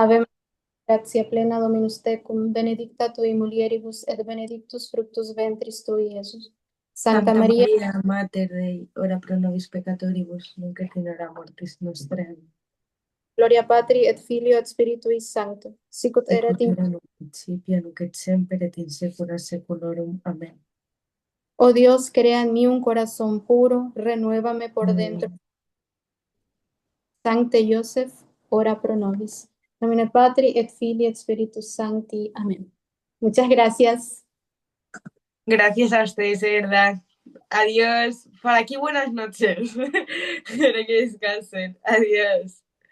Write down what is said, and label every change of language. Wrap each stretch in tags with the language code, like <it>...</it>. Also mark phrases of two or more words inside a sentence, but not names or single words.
<la>Ave María, gratia plena Dominus tecum, benedicta tui mulieribus et benedictus fructus ventris tui, Iesus. Santa Santa María, María, Mater Dei, ora pro nobis peccatoribus, nunc et in hora mortis nostre. Amén. Gloria Patri et Filio et Spiritui Sancto, sicut erat Sicut in... erat nunc in principio, nunc et semper et in saecula saeculorum. Amén.</la> <es>Oh Dios, crea en mí un corazón puro, renuévame por dentro. Amén.</es> <la>Sancte Joseph, ora pro nobis. Nomine Patri et Filii et Spiritus Sancti.</la> <es>Amén. Muchas gracias. Gracias a ustedes, de verdad. Adiós. Por aquí buenas noches. Espero que descansen. Adiós.</es>